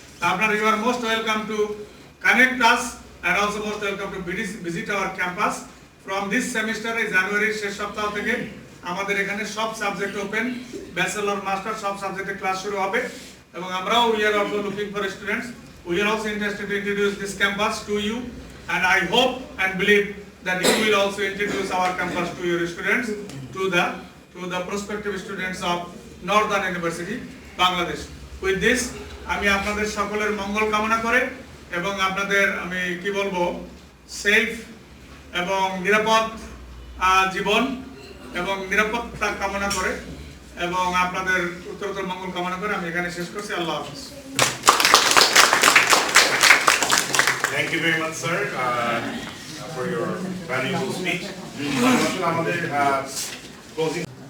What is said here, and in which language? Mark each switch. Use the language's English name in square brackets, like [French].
[English] আপনার you are most welcome to connect us and also most welcome to visit our campus from this semester [Bangla] এই জানুয়ারির শেষ সপ্তাহ থেকে আমাদের এখানে সব সাবজেক্ট ওপেন, ব্যাচেলর মাস্টার সব সাবজেক্টে ক্লাস শুরু হবে এবং আমরাও [English] we are also looking for students. We are also interested to introduce this campus to you and I hope and believe that you will also introduce our campus to your students, to the prospective students of Northern University Bangladesh. With this [Bangla] আমি আপনাদের সকলের মঙ্গল কামনা করে এবং আপনাদের আমি কি বলবো সেফ এবং নিরাপদ জীবন এবং নিরাপত্তা কামনা করে এবং আপনাদের উত্তরোত্তর মঙ্গল কামনা করে আমি এখানে শেষ করছি। আল্লাহ হাফেজ। [English] Thank you very much, sir, for your valuable speech. [Bangla] আমাদের closing